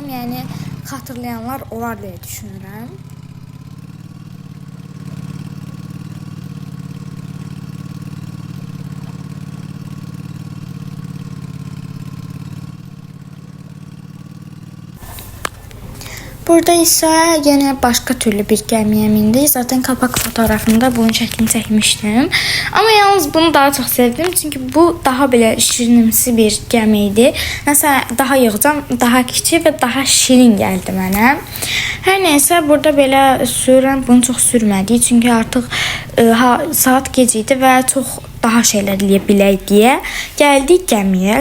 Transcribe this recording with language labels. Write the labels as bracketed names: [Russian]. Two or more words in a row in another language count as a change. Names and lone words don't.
[Azerbaijani] Yəni xatırlayanlar olar deyə düşünürəm. [Turkish] Burada ise yine başka türlü bir gəmiyə mindik. Zaten kapak fotoğrafında bunun [Azerbaijani] şəklini çəkmişdim. [Turkish] Ama yalnız bunu daha çok sevdim. [Azerbaijani] Çünkü bu daha belə şirinimsi bir gəmi idi. [Turkish] Mesela daha yığcam, daha kiçik ve daha şirin geldi mənə. [Azerbaijani] Hər neyse burada belə sürürəm. Bunu çox sürmədik. Çünkü artık saat gecə idi və çox daha şeyler eləyə bilək deyə gəldik gəmiyə.